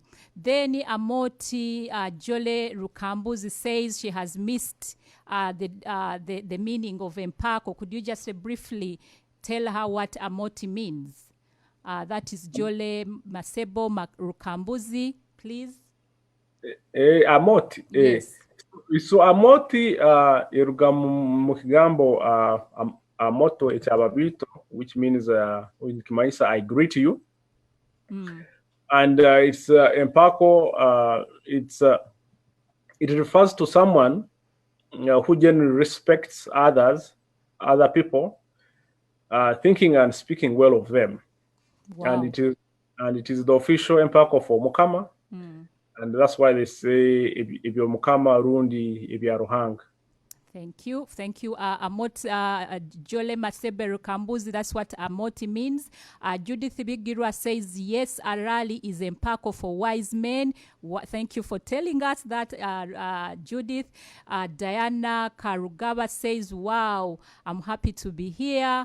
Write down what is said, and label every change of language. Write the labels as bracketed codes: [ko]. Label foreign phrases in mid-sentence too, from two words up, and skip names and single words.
[en] Then Amoti Jole Rukambuzi says she has missed the meaning of Empaako. Could you just briefly tell her what Amoti means? That is Jole Masebo Rukambuzi, please. Amoti. Yes. [nyo] So Amoti iruga mu kigambo amoto ekyaba Biito, [en] which means I greet you. And it's Empaako. It refers to someone who generally respects other people, thinking and speaking well of them. Wow. And it is the official Empaako for Mukama, and that's why they say [nyo] ebyo Mukama rundi ebya Ruhanga. [en] Thank you. Amot Jole Masebe Kambuzi, that's what Amoti means. Judith Bigirwa says, yes, a rally is Empaako for wise men. Thank you for telling us that, Judith. Diana Karugaba says, wow, I'm happy to be here.